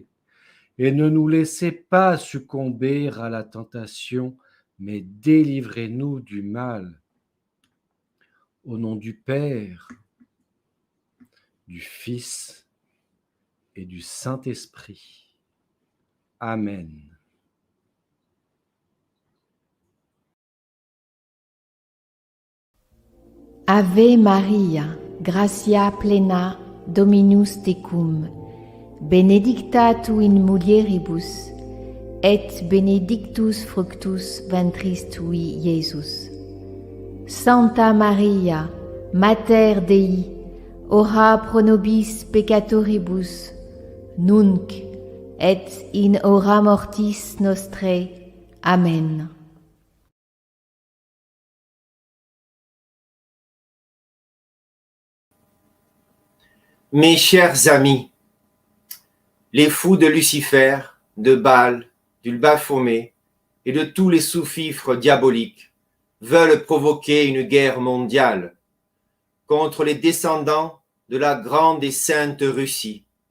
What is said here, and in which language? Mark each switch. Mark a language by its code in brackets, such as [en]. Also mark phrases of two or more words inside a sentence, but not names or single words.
[fr] Et ne nous laissez pas succomber à la tentation, mais délivrez-nous du mal. Au nom du Père, du Fils et du Saint-Esprit. Amen. [la] Ave Maria, gratia plena, Dominus tecum, benedicta tu in mulieribus, et benedictus fructus ventris tui, Iesus. Santa Maria, Mater Dei, ora pro nobis peccatoribus, nunc et in hora mortis nostrae. Amen. [fr] Mes chers amis, les fous de Lucifer, de Baal, du Baphomet et de tous les sous-fifres diaboliques veulent provoquer une guerre mondiale contre les descendants de la grande et sainte Russie.